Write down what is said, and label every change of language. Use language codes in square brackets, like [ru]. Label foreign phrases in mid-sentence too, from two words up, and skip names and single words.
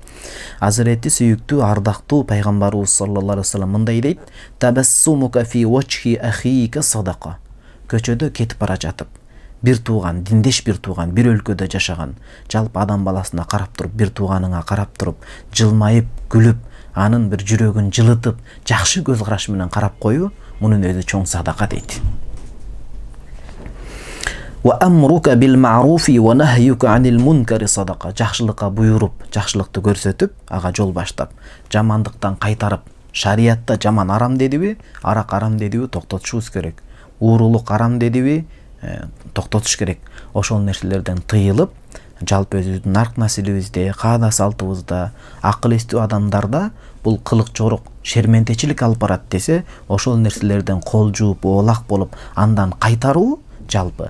[ky] Азирети сүйүктүү, ардактуу пайгамбарыбыз [ar] صلى الله عليه وسلم [ky] мындай дейт: [ar] تبسمك في وجه أخيك صدقة. [ky] Көчөдө кетип бара жатып, бир тууган, диндеш бир тууган, бир өлкөдө жашаган, жалпы адам баласына карап туруп, бир тууганыңа карап туруп, жылмайып, күлүп, анын бир жүрөгүн жылытып, жакшы көз караш менен карап коюу, мунун өзү чоң садака дейт. [ar] وأمرك بالمعروف ونهيك عن المنكر صدقة. [ky] Жакшылыкка буйруп, жакшылыкты көрсөтүп, ага жол баштап, жамандыктан кайтарып, шариятта жаман арам дедиби, арак арам дедиби, токтотушубуз керек. Уурулук арам дедиби, токтотуш керек. Ошол нерселерден тыйылып, жалпы өзүбүздүн нарк населибизде, каада салтыбызда, акыл эстүү адамдарда бул кылык жорок, шерментечилик алып барат десе, ошол нерселерден кол жууп, оолак болуп, андан кайтаруу жалпы.